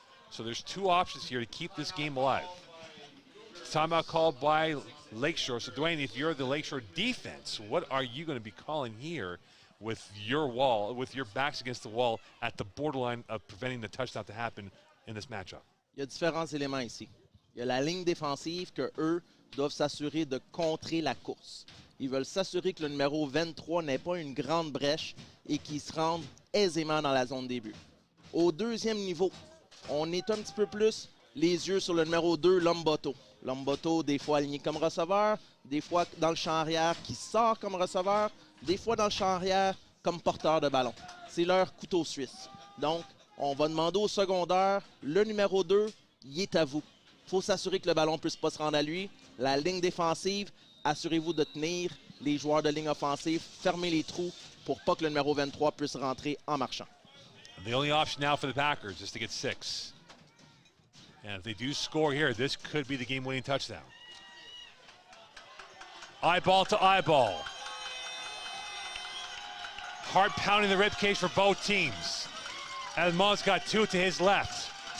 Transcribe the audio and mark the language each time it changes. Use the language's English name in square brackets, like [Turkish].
[English] So there's 2 options here to keep this game alive. Timeout called by Lakeshore. So Dwayne, if you're the Lakeshore defense, what are you going to be calling here with your wall, with your backs against the wall at the borderline of preventing the touchdown to happen in this matchup? [French] Il y a différents éléments ici. Il y a la ligne défensive que eux doivent s'assurer de contrer la course. Ils veulent s'assurer que le numéro 23 n'ait pas une grande brèche et qu'il se rende aisément dans la zone début. Au 2e niveau, on est un petit peu plus les yeux sur le numéro 2, Lambotto. Lambotto, des fois aligné comme receveur, des fois dans le champ arrière qui sort comme receveur, des fois dans le champ arrière comme porteur de ballon. C'est leur couteau suisse. Donc, on va demander au secondaire, le numéro 2, il est à vous. Il faut s'assurer que le ballon ne puisse pas se rendre à lui. La ligne défensive, assurez-vous de tenir les joueurs de ligne offensive, fermez les trous pour pas que le numéro 23 puisse rentrer en marchant. [English] The only option now for the Packers is to get 6. And if they do score here, this could be the game-winning touchdown. Eyeball to eyeball. Heart pounding the ribcage for both teams. Edmond's got 2 to his left.